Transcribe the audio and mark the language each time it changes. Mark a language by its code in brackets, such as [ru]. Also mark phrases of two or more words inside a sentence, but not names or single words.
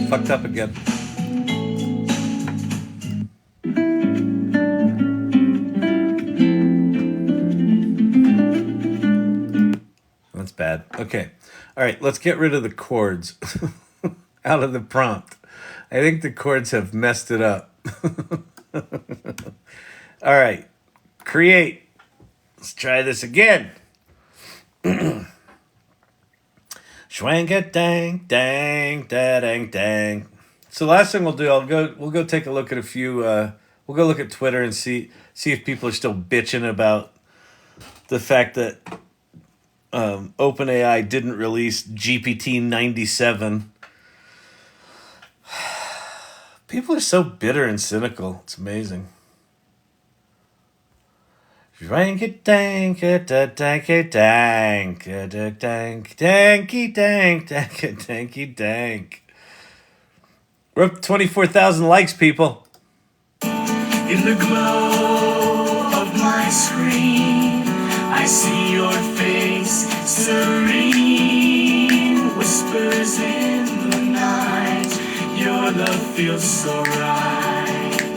[en] up again. That's bad. Okay. All right, let's get rid of the chords out of the prompt. I think the chords have messed it up. All right. Create. Let's try this again. Schwanka dang dang da dang dang. So the last thing we'll do, we'll go take a look at a few we'll go look at Twitter and see if people are still bitching about the fact that OpenAI didn't release GPT-97. People are so bitter and cynical. It's amazing. Ranky dank, danky dank, dank, danky dank, danky dank. We're up to 24,000 likes, people. In the glow of my screen, I see your face serene. Whispers in the night, your love feels so right.